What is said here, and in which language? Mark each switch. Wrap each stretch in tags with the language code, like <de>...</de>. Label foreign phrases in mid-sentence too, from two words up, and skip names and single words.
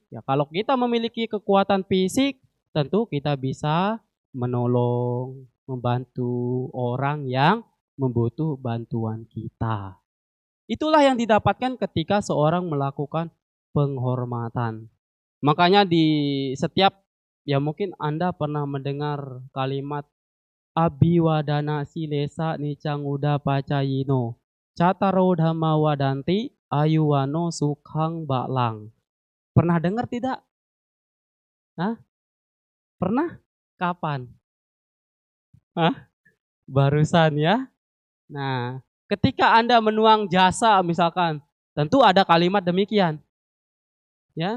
<id>Ya, kalau kita memiliki kekuatan fisik, tentu kita bisa menolong, membantu orang yang membutuhkan bantuan kita. Itulah yang didapatkan ketika seorang melakukan penghormatan. Makanya di setiap, ya mungkin Anda pernah mendengar kalimat</id> <pi>Abiwadana silesa nicanguda pacayino cataro dhamma wadanti ayuwano sukhang baklang.</pi> <id>Pernah dengar tidak? Hah? Pernah? Kapan? Hah? Barusan ya. Nah, ketika Anda menuang jasa misalkan, tentu ada kalimat demikian. Ya.</id>